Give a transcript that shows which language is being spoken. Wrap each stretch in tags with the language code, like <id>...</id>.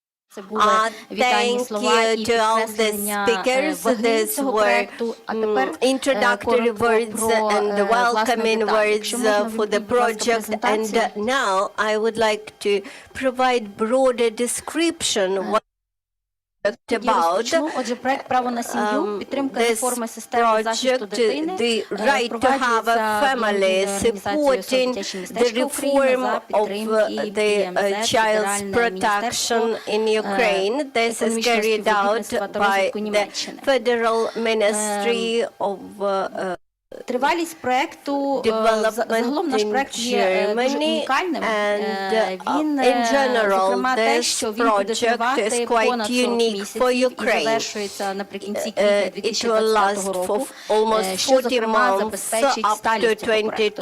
<en>Thank you to all the speakers. These were introductory words and welcoming words for the project. And now I would like to provide broader description what about</en> <uk>Отже, проект «Право на сім'ю», підтримка реформи системи захисту дитини,</uk> <en>the right to have a family, supporting the reform of the child's protection in Ukraine. This is carried out by the Federal Ministry of</en> <uk>Тривалість проекту, загалом наш проект є дуже унікальним. Він, зокрема, те, що він буде тривати понад 40 місяців і завершується наприкінці квітня 2025 року, що, зокрема, забезпечить сталість цього проекту.</uk>